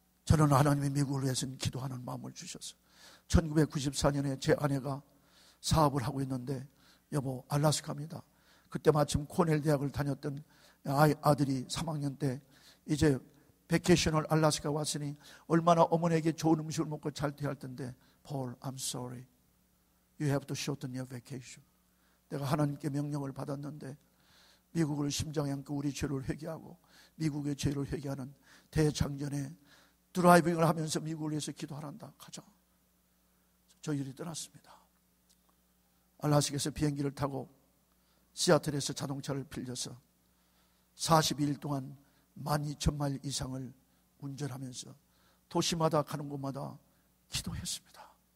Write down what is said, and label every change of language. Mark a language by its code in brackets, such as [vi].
[ko] 저는 하나님의 미국을 위해서는 기도하는 마음을 주셨어요. 1994년에 제 아내가 사업을 하고 있는데, 여보, 알래스카입니다. 그때 마침 코넬 대학을 다녔던 아들이 3학년 때 이제 베케이션을 알래스카 왔으니 얼마나 어머니에게 좋은 음식을 먹고 잘 돼야 할 텐데, [en] Paul, I'm sorry. You have to shorten your vacation. [ko] 내가 하나님께 명령을 받았는데 미국을 심장에 안고 우리 죄를 회개하고 미국의 죄를 회개하는 대장전에 드라이빙을 하면서 미국을 위해서 기도하란다. 가자. 저희들이 떠났습니다. 알래스카에서 비행기를 타고 시애틀에서 자동차를 빌려서 42일 동안 12,000마일 이상을 운전하면서 도시마다 가는 곳마다 기도했습니다.